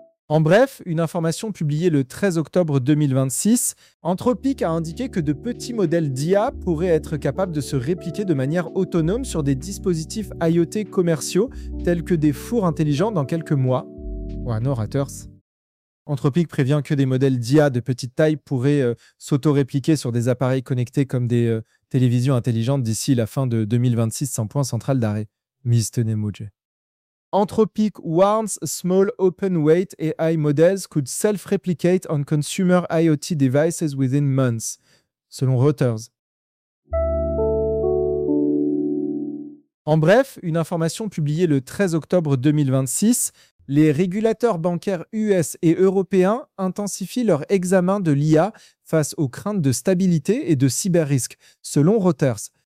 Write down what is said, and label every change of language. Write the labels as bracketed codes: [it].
[fr] En bref, une information publiée le 13 octobre 2026, Anthropic a indiqué que de petits modèles d'IA pourraient être capables de se répliquer de manière autonome sur des dispositifs IoT commerciaux tels que des fours intelligents dans quelques mois. Ouais, [en] no haters. [fr] Anthropic prévient que des modèles d'IA de petite taille pourraient s'auto-répliquer sur des appareils connectés comme des télévisions intelligentes d'ici la fin de 2026 sans point central d'arrêt. Mr. Nemoji. [en] Anthropic warns small open weight AI models could self-replicate on consumer IoT devices within months, [fr] selon Reuters. En bref, une information publiée le 13 octobre 2026, les régulateurs bancaires US et européens intensifient leur examen de l'IA face aux craintes de stabilité et de cyber-risques, selon Reuters.